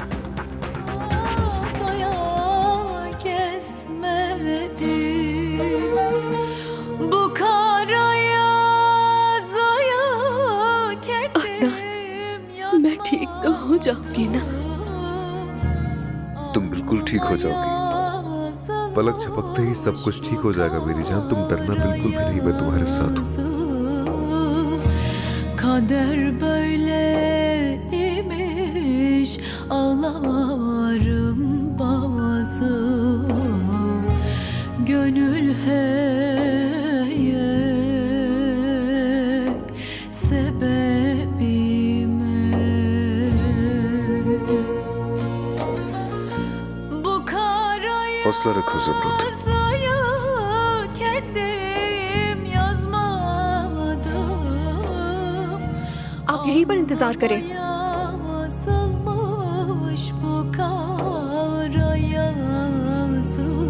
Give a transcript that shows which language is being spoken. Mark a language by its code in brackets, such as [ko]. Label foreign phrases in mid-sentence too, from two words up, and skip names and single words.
[hi] मैं ठीक तो हो जाऊंगी ना? तुम बिल्कुल ठीक हो जाओगी। पलक झपकते ही सब कुछ ठीक हो जाएगा मेरी जान, तुम डरना बिल्कुल भी नहीं, मैं तुम्हारे साथ हूँ। [tr] Kader böyleymiş, ağlarım babası, gönül heyek sebebime. Bu karaya [hi] हौसला रखो जमरुद। [tr] kendim yazmadım. [hi] आप यहीं पर इंतजार करें। [tr] Yazılmış bu kara yazı.